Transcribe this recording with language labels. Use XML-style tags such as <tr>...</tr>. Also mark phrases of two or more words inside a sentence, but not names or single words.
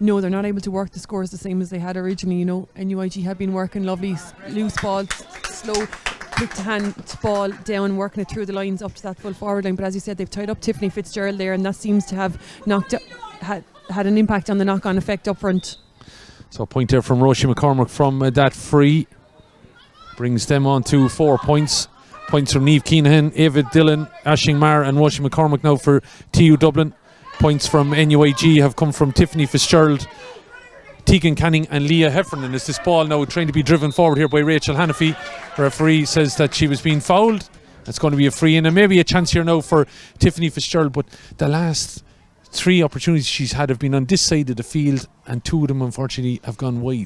<en>No, they're not able to work the scores the same as they had originally. NUIG have been working lovely loose balls, slow quick to hand ball down, working it through the lines up to that full forward line. But as you said, they've tied up Tiffany Fitzgerald there, and that seems to have had an impact on the knock-on effect up front. So a point there from Roisin McCormack from that free brings them on to 4 points. Points from Niamh Keenahan, Ava Dillon, Aisling Maher and Roisin McCormack now for TU Dublin. Points from NUIG have come from Tiffany Fitzgerald, Tegan Canning and Leah Heffernan. As this ball now trying to be driven forward here by Rachel Hanafy. The referee says that she was being fouled. It's going to be a free in, and maybe a chance here now for Tiffany Fitzgerald, but the last 3 opportunities she's had have been on this side of the field, and 2 of them unfortunately have gone wide.</en>